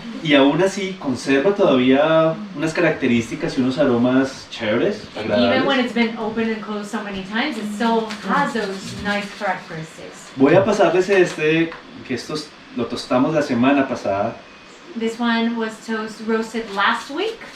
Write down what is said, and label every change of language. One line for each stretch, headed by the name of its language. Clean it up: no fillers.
Spanish: Y aún así conserva todavía unas características y unos aromas chéveres,
English: And even when
Spanish: agradables.
English: it's been opened and closed so many times, it still has those nice characteristics.
Spanish: Voy a pasarles este, que estos lo tostamos la semana pasada.
English: This one was roasted last week.